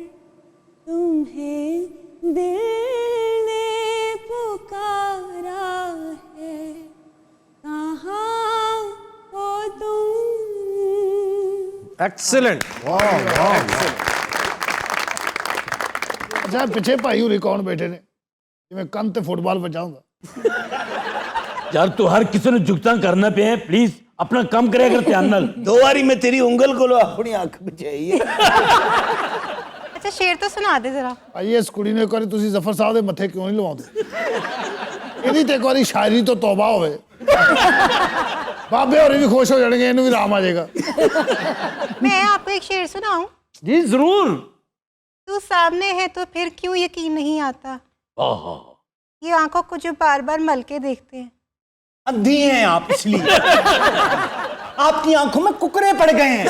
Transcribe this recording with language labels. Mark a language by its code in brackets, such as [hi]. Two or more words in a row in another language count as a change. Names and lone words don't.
[hi] तुम्हें दिल ने पुकारा है कहाँ हो तुम एक्सीलेंट [pa] ਅੱਛਾ ਪਿੱਛੇ ਭਾਈ ਹੋਰੀਂ ਕੌਣ ਬੈਠੇ ਨੇ ਜਿਵੇਂ ਕੰਧ ਤੇ ਫੁੱਟਬਾਲ ਬਜਾਊਂਗਾ ਯਾਰ ਤੂੰ ਹਰ ਕਿਸੇ ਨੂੰ ਜੁਗਤਾਂ ਕਰਨਾ ਪਿਆ ਪਲੀਜ਼ ਆਪਣਾ ਕੰਮ ਕਰਿਆ ਕਰ ਧਿਆਨ ਨਾਲ 2 ਵਾਰੀ ਮੈਂ ਤੇਰੀ ਉਂਗਲ ਕੋਲੋਂ ਆਪਣੀ ਅੱਖ ਬਚਾਈ ਹੈ [hi] अच्छा शेर तो सुना दे जरा [pa] ਭਾਈ ਇਸ ਕੁੜੀ ਨੂੰ ਇੱਕ ਵਾਰੀ ਤੁਸੀਂ ਜ਼ਫਰ ਸਾਹਿਬ ਦੇ ਮੱਥੇ ਕਿਉਂ ਨਹੀਂ ਲਵਾਉਂਦੇ ਇਹਦੀ ਤੇ ਇੱਕ ਵਾਰੀ ਸ਼ਾਇਰੀ ਤੋਂ ਤੌਬਾ ਹੋਵੇ ਬਾਬੇ ਹੋਰੀ ਵੀ ਖੁਸ਼ ਹੋ ਜਾਣਗੇ ਇਹਨੂੰ ਵੀ ਆਰਾਮ ਆ ਜਾਏਗਾ [hi] मैं आपको एक शेर सुनाऊं जी जरूर तू सामने है तो फिर क्यों यकीन नहीं आता ये आंखों को जो बार बार मल के देखते हैं अंधी हैं आप इसलिए आपकी आंखों में कुकरे पड़ गए हैं